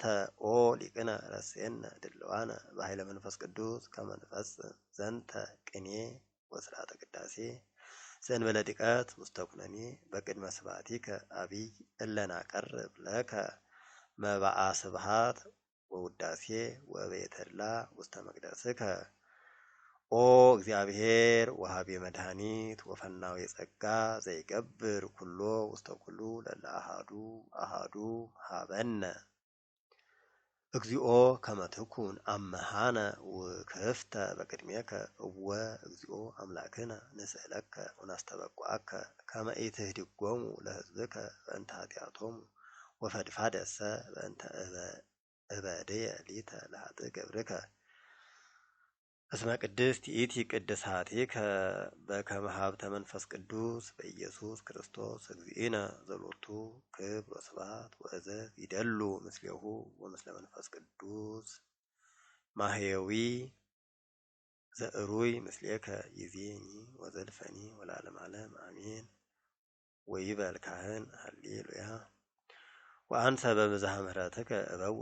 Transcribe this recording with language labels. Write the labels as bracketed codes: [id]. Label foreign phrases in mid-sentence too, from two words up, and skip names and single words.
[gez] ኦ ሊቅነ ረሴነ ድልዋነ በኃይለ መንፈስ ቅዱስ ከመ ንፈጽም ዘንተ ቅኔ ወስርዓተ ቅዳሴ ዘእንበለ ድቀት ውስተ ኩነኔ በቅድመ ስብሐቲከ አቢይ እለ ናቀርብ ለከ መባአ ስብሐት ወውዳሴ ወበየተድላ ውስተ መቅደስከ ኦ እግዚአብሔር ወሀቤ መድኃኒት ወፈናዊ ጸጋ ዘይገብር ኩሎ ውስተ ኩሉ ለለአሃዱ አሃዱ ሀበነ እግዚኦ ከመ ትኩን አመሃነ ውክፍተ በቅድሜከ እወ እግዚኦ አምላክነ ንስእለከ ወናስተበቁዐከ ከመ ኢትህድጎሙ ለሕዝብከ በእንተ ኃጢአቶሙ ወፈድፋደሰ በእንተ እበድየ ሊተ ለኃጥእ ገብርከ እስመ ቅድስት ይእቲ ቅድሳቲከ በከመ ሀብተ መንፈስ ቅዱስ በኢየሱስ ክርስቶስ እግዚእነ ዘሎቱ ክብር ወስብሐት ወእዘዝ ይደሉ ምስሌሁ ወምስለ መንፈስ ቅዱስ ማህየዊ ዘእሩይ ምስሌከ ይእዜኒ ወዘልፈኒ ወለዓለመ ዓለም አሜን። ወይበል ካህን ሃሌሉያ። ወአንሰ በብዝኃ ምሕረትከ እበውእ